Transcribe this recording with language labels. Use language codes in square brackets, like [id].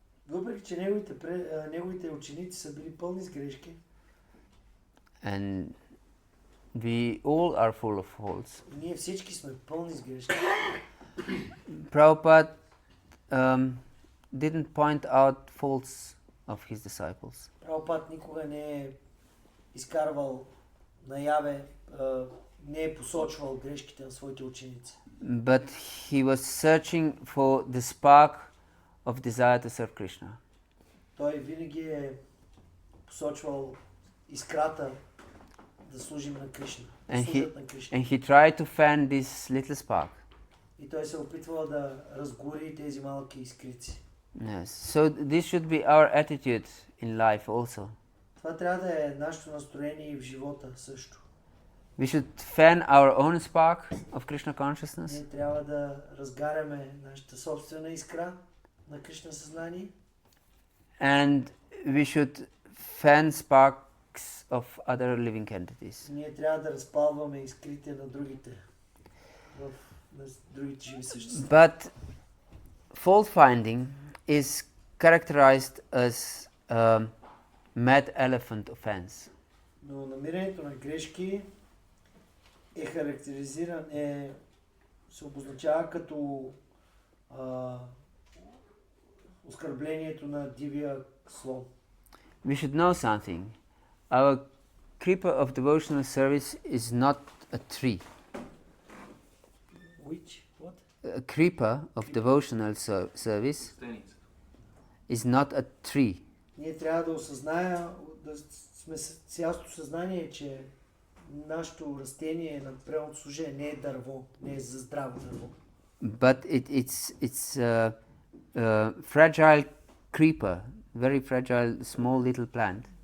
[bg] въпреки че неговите ученици са били пълни с грешки, [en] and we all are full of faults, [bg] и ние всички сме пълни с грешки, [en] Prabhupada didn't point out faults of his disciples. [bg] Прабхупад никога не е изкарвал наяве, не е посочвал грешките на своите ученици. [en] But he was searching for the spark of desire to serve Krishna. [bg] Той винаги е посочвал искрата да служим на Кришна. [en] And he tried to fan this little spark. [bg] И той се опитвал да разгори тези малки искрици. [en] Yes. So this should be our attitude in life also. [bg] Това трябва да е нашето настроение и в живота също. [en] We should fan our own spark of Krishna consciousness. [bg] Ние трябва да разгаряме нашата собствена искра на Кришна съзнание. [en] And we should fan sparks of other living entities. [bg] Ние трябва да разпалваме искрите на другите, на другите живи същества. [en] But fault-finding is characterized as a mad elephant offense. [bg] Но намирането на грешки е характеризиран, се обозначава като оскърблението на дивия слон. [en] We should know something. Our creeper of devotional service is not a tree. Which? What? A creeper of devotional service is not a tree. [bg] Ние трябва да осъзнаем, да сме с ясното съзнание, че нашето растение на природното служение не е дърво, не е за здраво дърво. [en] But it's a fragile creeper, very fragile, small little plant.